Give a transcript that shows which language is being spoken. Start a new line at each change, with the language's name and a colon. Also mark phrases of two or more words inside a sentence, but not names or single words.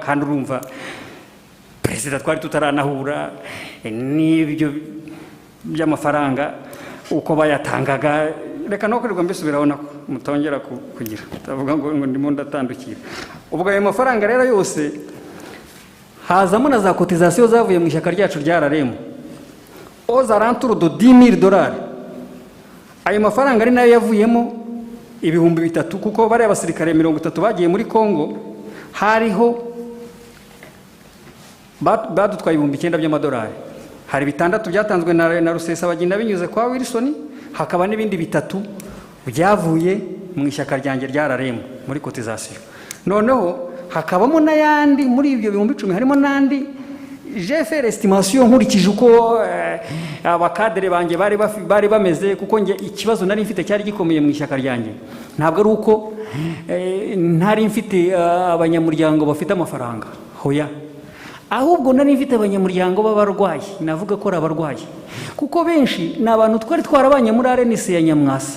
Kinyarwanda: Kandi urumva perezida twari tutaranahura, n'ibyo by'amafaranga uko bayatangaga, reka no kwirirwa mbisubiraho nako mutongera kugira tavuga ngo ndimo ndatandukira. Ubwo ayo mafaranga rero yose hazamo na za cotisation zavuye mu ishyaka ryacu rya RRM
French: aux alentours de
Kinyarwanda: $10,000. Ayo mafaranga ari nayo yavuyemo 3,000 kuko bari abasirikare 30 bagiye muri Kongo, hariho badutwaye 9,000 by'amadolari. Hari 6 byatanzwe na Rusesabagina binyuze kwa Wilson, hakaba n'ibindi 3 byavuye mu ishyaka ryanjye rya RRM muri cotisation. Noneho hakabamo n'ayandi muri ibyo 10,000 harimo n'andi
French: j'ai fait l'estimation
Kinyarwanda: nkurikije uko abakadere banjye bari bameze, kuko nge ikibazo nari mfite cyari gikomeye mu ishyaka ryanjye. Ntabwo ari uko ntari mfite abanyamuryango bafite amafaranga, hoya ahubwo nari mfite abanyamuryango b'abarwayi, navuga ko ari abarwayi kuko benshi ni abantu twari twarabanye muri RNC ya Nyamwasa.